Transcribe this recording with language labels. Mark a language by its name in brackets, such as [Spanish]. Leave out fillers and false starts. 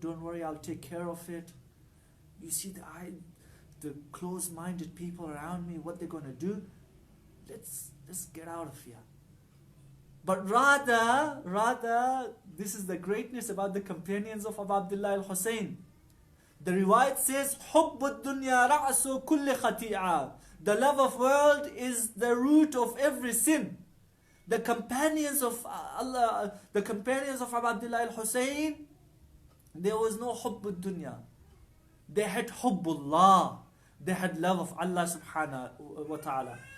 [English] Don't worry, I'll take care of it. You see the closed-minded people around me, what they're going to do? Let's get out of here. But rather, this is the greatness about the companions of Abu Abdullah al-Hussein. The riwayat says, [Arabic] حُبُّ الدُّنْيَا رَأْسُ كُلِّ خَطِيئَةٍ. [English] The love of world is the root of every sin. The companions of Allah, the companions of Abu Abdullah al-Hussein, there was no [Arabic] حُبُّ الدُّنْيا. [English] They had hubbullah. They had love of Allah subhanahu wa ta'ala.